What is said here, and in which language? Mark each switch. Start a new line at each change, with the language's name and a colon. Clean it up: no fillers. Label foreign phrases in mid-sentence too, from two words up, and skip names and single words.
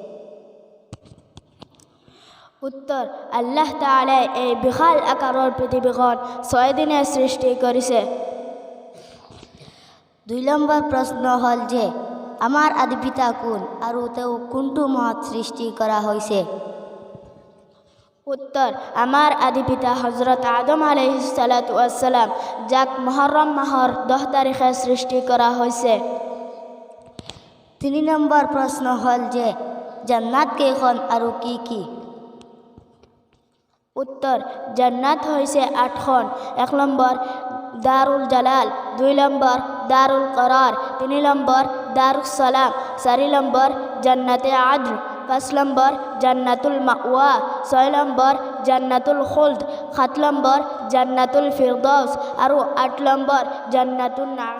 Assamese: উত্তৰ: আল্লাহ তাআলাই এই বিশাল আকাৰৰ পৃথিৱীখন ৬ দিনে সৃষ্টি কৰিছে। ২ নম্বৰ প্ৰশ্ন হ'ল যে আমাৰ আদি পিতা কোন আৰু তেওঁ কোনটো মাহত সৃষ্টি কৰা হৈছে? উত্তৰ: আমাৰ আদি পিতা হজৰত আদম
Arabic: عليه الصلاة والسلام,
Assamese: যাক মুহৰৰম মাহৰ ১০ তাৰিখে সৃষ্টি কৰা হৈছে। ৩ নম্বৰ প্ৰশ্ন হ'ল যে জান্নাত কেইখন আৰু কি কি? উত্তৰ: জান্নাত হৈছে ৮খন। ১ নম্বৰ দাৰুল জালাল, ২ নম্বৰ দাৰুল কৰাৰ, ৩ নম্বৰ দাৰুস সালাম, ৪ নম্বৰ জান্নাতে আদন, ৫ নম্বৰ জান্নাতুল মাওয়া, ৬ নম্বৰ জান্নাতুল খুলদ, ৭ নম্বৰ জান্নাতুল ফিৰদৌস আৰু ৮ নম্বৰ জান্নাতুন নাঈম।